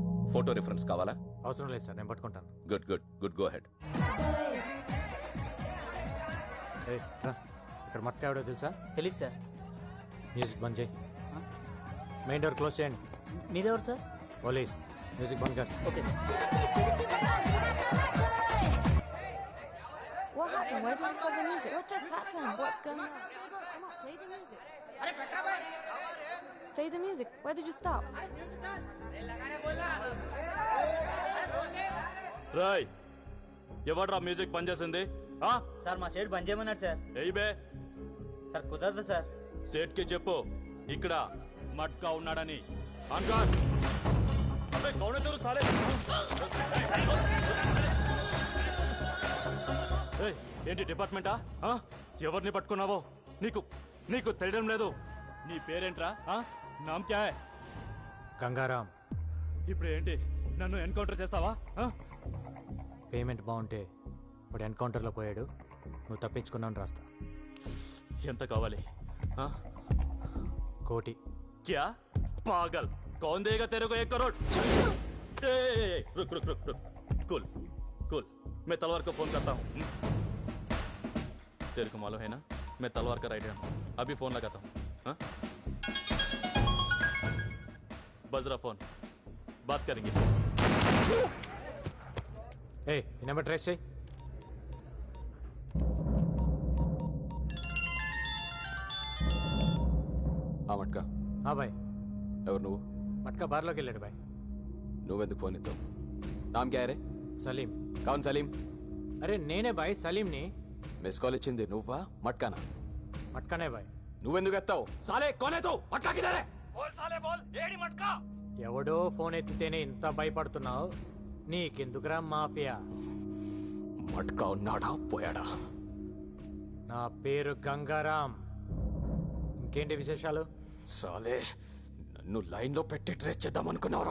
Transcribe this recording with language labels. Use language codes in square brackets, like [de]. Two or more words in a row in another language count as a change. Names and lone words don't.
[te] ఫోటో రిఫరెన్స్ కావాలా? అవసరం లేదు సార్, నేను పట్టుకుంటాను. [en] good good good, go ahead. [te] ఇక్కడ మట్కా ఎవడో తెలుసా? తెలీదు సార్. మ్యూజిక్ బంద్ చేయి. [en] main door close [te] చేయండి. మీరెవరు సార్? [hi] पुलिस. म्यूज़िक बंद कर. [te] ఓకే. [en] What happened? Why did you stop the music? What just happened? What's going on? Come on, play the music. Play the music. Why did you stop? [te] రాయ్, ఎవడ్రా మ్యూజిక్ పనిచేసింది? సార్ మా షేడ్ బంద్ చేయమన్నాడు సార్. ఏయ్ బే సార్ కుదరదు సార్. సేట్ కి చెప్పు ఇక్కడ మట్కా ఉన్నాడని. [hi] अंकर अबे कौन तेरु साले. [te] ఏయ్ ఏంటి డిపార్ట్మెంటా? ఎవరిని పట్టుకున్నావో నీకు నీకు తెలియడం లేదు. నీ పేరేంట్రా? [hi] नाम क्या है? [te] గంగారాం. ఇప్పుడు ఏంటి నన్ను ఎన్కౌంటర్ చేస్తావా? పేమెంట్ బాగుంటే వాడు ఎన్కౌంటర్లో పోయాడు, నువ్వు తప్పించుకున్నాను రాస్తా. ఎంత కావాలి? కోటి. [hi] क्या पागल कौन देगा तेरे को 1 करोड़? रुक रुक रुक रुक [en] cool cool [hi] मैं तलवार को फोन करता हूँ. तेरे को मालूम है ना मैं तलवार का राइडर हूँ. अभी फोन लगाता हूँ. बज रहा फोन, बात करेंगे. [te] ఏ ఈ నెంబర్ ట్రేస్ చేయి. మట్కా. బాయ్. ఎవరు నువ్వు? మట్కా బార్లోకి వెళ్ళాడు బాయ్. నువ్వెందుకు ఫోన్ ఇస్తావు? [hi] नाम क्या रे? [te] సలీం. [hi] कौन सलीम? [te] అరే నేనే బాయ్ సలీంని. మిస్ కాల్ ఇచ్చింది నువ్వా మట్కానా? మట్కానే బాయ్. నువ్వెందుకు ఎత్తావు? [hi] साले कोने तो मटका किधर है? बोल साले बोल. [te] ఏడి మట్కా? ఎవడో ఫోన్ ఎత్తితేనే ఇంత భయపడుతున్నావు, నీకెందుకురా మాఫియా? మట్కా ఉన్నాడా పోయాడా? నా పేరు గంగారాం. ఇంకేంటి విశేషాలు? సాలే నన్ను లైన్ లో పెట్టి ట్రేస్ చేద్దాం అనుకున్నావురా?